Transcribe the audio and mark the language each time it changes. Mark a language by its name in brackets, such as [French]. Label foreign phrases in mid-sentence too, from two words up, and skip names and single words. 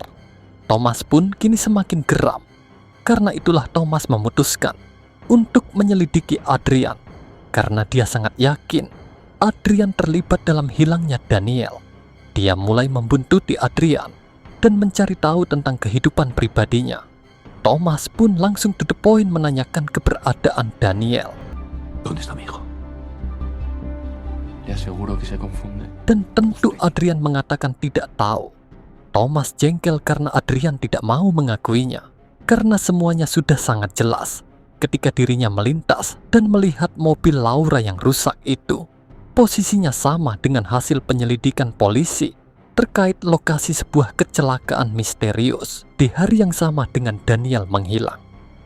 [Indonesian] Thomas pun kini semakin geram. Karena itulah Thomas memutuskan untuk menyelidiki Adrian. Karena dia sangat yakin Adrian terlibat dalam hilangnya Daniel. Dia mulai membuntuti Adrian dan mencari tahu tentang kehidupan pribadinya. Thomas pun langsung [English] to the point [Indonesian] menanyakan keberadaan Daniel. [Spanish] ¿Dónde está mi hijo? Le aseguro que se confunde. [Indonesian] Dan tentu Adrian mengatakan tidak tahu. Thomas jengkel karena Adrian tidak mau mengakuinya. Karena semuanya sudah sangat jelas ketika dirinya melintas dan melihat mobil Laura yang rusak itu. Posisinya sama dengan hasil penyelidikan polisi terkait lokasi sebuah kecelakaan misterius di hari yang sama dengan Daniel menghilang.